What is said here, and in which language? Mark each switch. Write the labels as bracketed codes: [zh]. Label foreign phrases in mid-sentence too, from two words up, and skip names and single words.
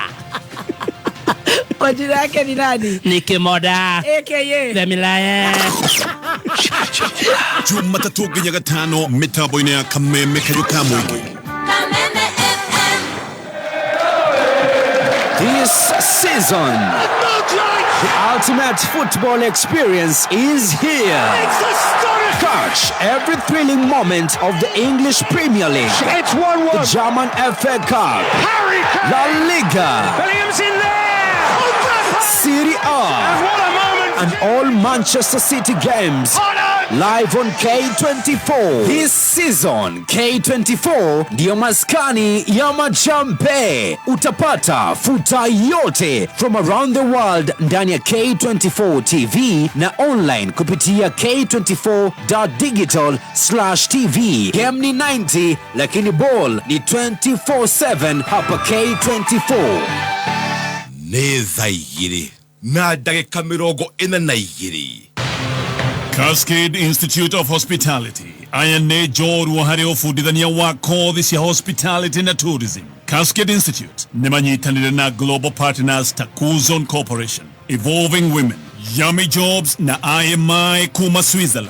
[sw] Kwa jina yake ni nani? Ni Kimoda AKA [en] The Milaya. [ki] Jumatatu nginya Gatano mitambo-ini ya Kameme Kayuka Mwiki. Kameme FM. [en] This season The ultimate football experience is here. Catch every thrilling moment of the English Premier League. It's 1-1. The German FA Cup. Harry Kane. La Liga. Williams in there. Serie A. And what a moment. And all Manchester City games. Live on K24. This season, [sw] K24 ndio maskani ya majambe. Utapata futa yote [en] from around the world [sw] ndani ya K24 TV na online kupitia k24.digital/tv. Game ni 90 lakini ball ni 24/7 hapa K24. [ki] Nĩ thaa igĩrĩ na ndagĩka 42. Cascade Institute of Hospitality aya nĩ njorua harĩ ũbundithania wa kothi cia hospitality na tourism. Cascade Institute nĩ manyitanĩire na [en] global partners [ki] ta Coulson Corporation, Evolving Women, Yummy Jobs na IMI kuma Switzerland.